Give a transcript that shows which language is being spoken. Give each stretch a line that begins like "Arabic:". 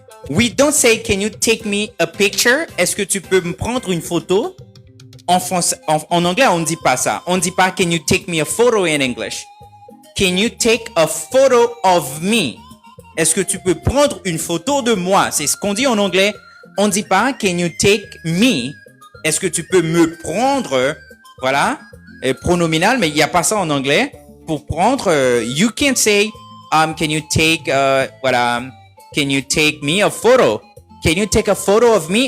English: We don't say can you take me a picture?
French: Est-ce que tu peux me prendre une photo? En français, en anglais, on ne dit pas ça. On ne dit pas
English: can you take me a photo in English. Can you take a photo of me?
French: Est-ce que tu peux prendre une photo de moi? C'est ce qu'on dit en anglais. On ne dit pas
English: can you take me?
French: Est-ce que tu peux me prendre? Voilà. Pronominal, mais il n'y a pas ça en anglais. Pour prendre,
English: you can say, can you take, can you take me a photo? Can you take a photo of me?